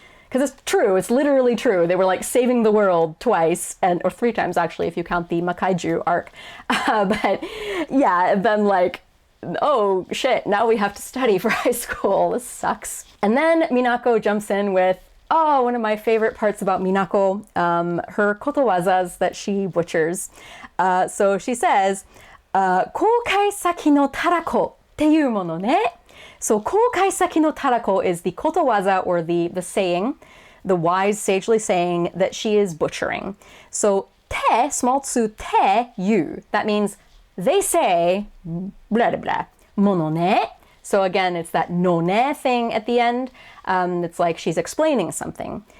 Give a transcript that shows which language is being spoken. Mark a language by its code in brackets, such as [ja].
[en] Because it's true, it's literally true. They were like saving the world twice, or 3 times actually, if you count the Makaiju arc. But yeah, then like, oh shit, now we have to study for high school. This sucks. And then Minako jumps in with, one of my favorite parts about Minako, her kotowazas that she butchers. So she says, [ja] 航海先のたらこっていうものね. [en] So [ja] 航海先のたらこ [en] is the kotowaza, or the saying, the wise sagely saying that she is butchering. So te, small tsu, te, you. That means they say, blah, blah, blah, mono ne. So again, it's that no ne thing at the end. It's like she's explaining something.